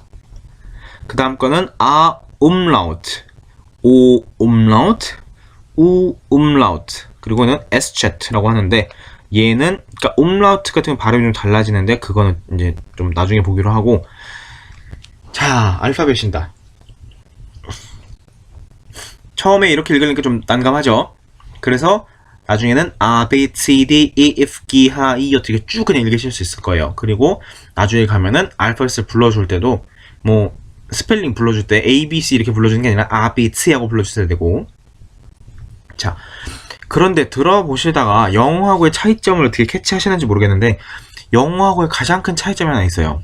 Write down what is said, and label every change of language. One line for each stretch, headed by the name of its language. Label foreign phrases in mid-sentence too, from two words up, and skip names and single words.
Korean: 그 다음 거는
German: A umlaut, O umlaut, U umlaut
Korean: 그리고는 Sz라고 하는데 얘는 그러니까 umlaut 같은 건 발음이 좀 달라지는데 그거는 이제 좀 나중에 보기로 하고 자 알파벳입니다. 처음에 이렇게 읽으니까 좀 난감하죠. 그래서 나중에는 A, B, C, D, E, F, G, H, I 어떻게 쭉 그냥 읽으실 수 있을 거예요. 그리고 나중에 가면은 알파벳을 불러줄 때도 뭐 스펠링 불러줄 때 A, B, C 이렇게 불러주는 게 아니라 A, B, C 하고 불러주셔야 되고 자 그런데 들어보시다가 영어하고의 차이점을 어떻게 캐치하시는지 모르겠는데 영어하고의 가장 큰 차이점이 하나 있어요.